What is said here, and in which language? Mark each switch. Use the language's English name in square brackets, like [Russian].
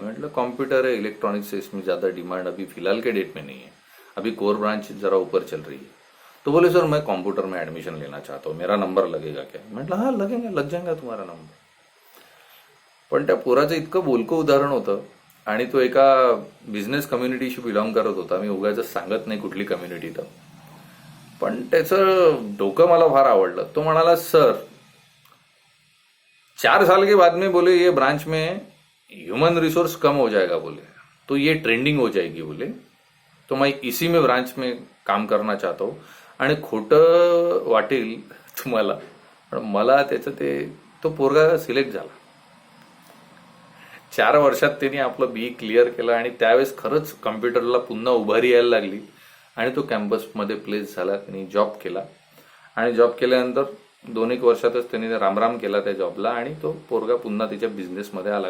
[Hindi] मतलब कंप्यूटर है, इलेक्ट्रॉनिक्स है, इसमें ज़्यादा डिमांड अभी फिलहाल के डेट में नहीं है, अभी कोर ब्रांच ज़रा ऊपर चल रही है. तो बोले सर मैं कंप्यूटर में एडमिशन लेना चाहता हूँ, मेरा नंबर लगेगा क्या. मतलब हाँ लगेगा, लग जाएगा तुम्हारा नंबर. [Marathi] पण त्या पोराचं इतकं बोलकं उदाहरण होतं आणि तो एका बिझनेस कम्युनिटीशी बिलॉंग करत होता. मी उगाच सांगत नाही कुठली कम्युनिटी तर. पण त्याचं डोकं मला फार आवडलं. तो म्हणाला, [Hindi] सर 4 साल के बाद में बोले ये ब्रांच में ह्यूमन रिसोर्स कम हो जाएगा बोले, तो ये ट्रेंडिंग हो जाएगी बोले, तो मैं इसी में ब्रांच में काम करना चाहता हूँ. [Marathi] आणि खोटं वाटेल तुम्हाला, पण मला त्याचं तो पोरगा सिलेक्ट झाला. 4 वर्षात त्यांनी आपलं बी क्लिअर केलं आणि त्यावेळेस खरंच कम्प्युटरला पुन्हा उभारी यायला लागली आणि तो कॅम्पसमध्ये प्लेस झाला. त्यांनी जॉब केला आणि जॉब केल्यानंतर 2-1 वर्षातच त्यांनी रामराम केला त्या जॉबला आणि तो पोरगा पुन्हा त्याच्या बिझनेसमध्ये आला.